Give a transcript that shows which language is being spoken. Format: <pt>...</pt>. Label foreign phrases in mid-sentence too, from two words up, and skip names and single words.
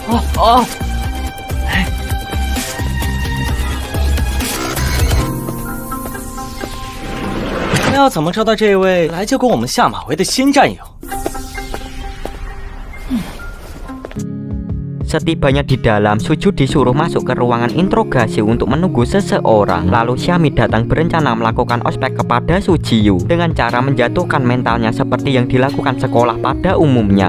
<zh>那要怎么找到这位来就跟我们下马威的新战友？</zh> <id>Setibanya di dalam, Suju disuruh masuk ke ruangan interogasi untuk menunggu seseorang. Lalu Xiami datang berencana melakukan ospek kepada Sujiyu dengan cara menjatuhkan mentalnya seperti yang dilakukan sekolah pada umumnya.</id>